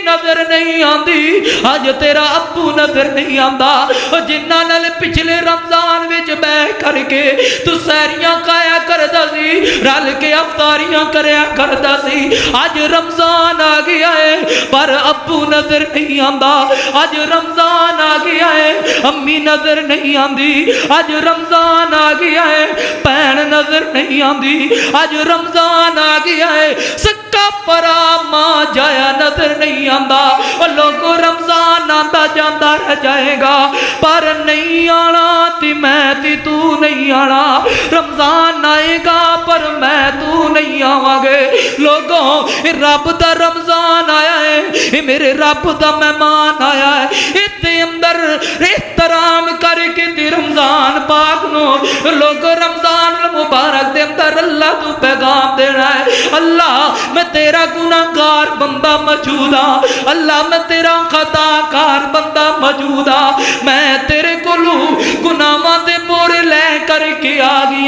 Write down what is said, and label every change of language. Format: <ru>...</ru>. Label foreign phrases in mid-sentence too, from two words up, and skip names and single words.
<pa>نظر نہیں آندی اج تیرا ابو نظر نہیں آندا جنہاں نال پچھلے رمضان وچ بیٹھ کر کے تو سیریاں کھایا کردا سی رل کے افطاریاں کریا کردا سی اج رمضان آ گیا ہے پر ابو نظر نہیں آندا اج رمضان آ گیا ہے امی نظر نہیں آندی اج رمضان آ گیا ہے بہن نظر نہیں آندی اج رمضان آ گیا ہے سکا پرا ماں جایا نظر نہیں آندا اور لوگوں رمضان آندا جاندا رہ جائے گا پر نہیں آنا تی میں تی تو نہیں آنا رمضان آئے گا پر میں تو نہیں آواں گے لوگوں رب دا رمضان آیا ہے یہ میرے رب دا مہمان آیا ہے اتنے اندر احترام کر کے دی رمضان پاک نو لوگ رمضان مبارک دے اندر اللہ تو پیغام دینا ہے اللہ میں تیرا گناہگار بندہ موجود ہاں اللہ میں تیرا خطا کار بندہ موجود ہاں میں تیرے کولو گناہاں دے بورے لے کر کے آ گیا</pa>